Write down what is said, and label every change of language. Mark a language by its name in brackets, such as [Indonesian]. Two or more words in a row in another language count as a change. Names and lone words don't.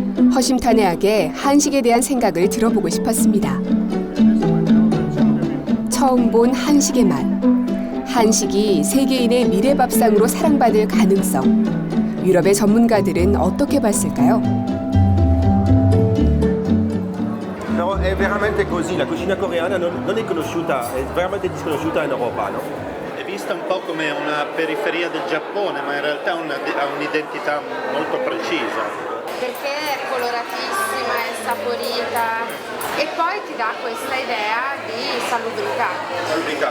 [Korean] 허심탄회하게 한식에 대한 생각을 들어보고 싶었습니다. 처음 본 한식의 맛. 한식이 세계인의 미래밥상으로 사랑받을 가능성. 유럽의 전문가들은 어떻게 봤을까요? [Italian] No, è veramente così, la cucina coreana non è conosciuta, è veramente disconosciuta in Europa, no? È vista un po' come una periferia del Giappone, ma in realtà ha un'identità molto precisa. Perché è coloratissima, è saporita e poi ti dà questa idea di salubrità.